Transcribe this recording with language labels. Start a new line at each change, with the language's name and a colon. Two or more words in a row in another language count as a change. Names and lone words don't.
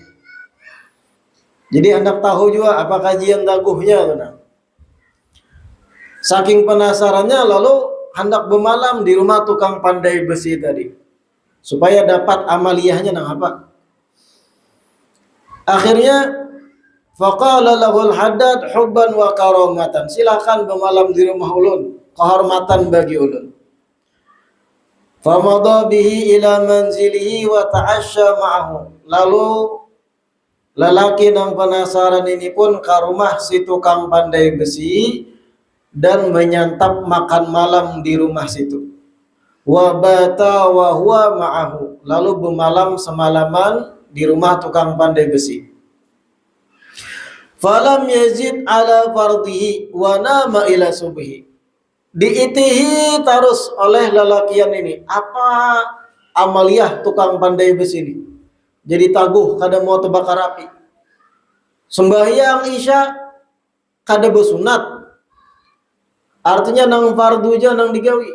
Banjar: Jadi hendak tahu juga apa kajian taguhnya tuh nah. Saking penasarannya lalu hendak bermalam di rumah tukang pandai besi tadi. Supaya dapat amaliyahnya nang apa?
Arabic: Akhirnya فقال له الحداد حبا وكرامة.
Banjar: Silakan bermalam di rumah ulun, kehormatan bagi ulun.
Arabic: فمضى به إلى منزله وتعشى معه.
Banjar: Lalu lelaki yang penasaran ini pun ke rumah si tukang pandai besi dan menyantap makan malam di rumah situ.
Arabic: وبات وهو معه.
Banjar: Lalu bermalam semalaman di rumah tukang pandai besi.
Arabic: فلم يزد على فرضه ونام إلى الصبح.
Banjar: Diitihi terus oleh lelakian ini. Apa amaliyah tukang pandai besi ini? Jadi taguh kada mau terbakar api. Sembahyang isya kada bersunat. Artinya nang fardu aja nang digawi.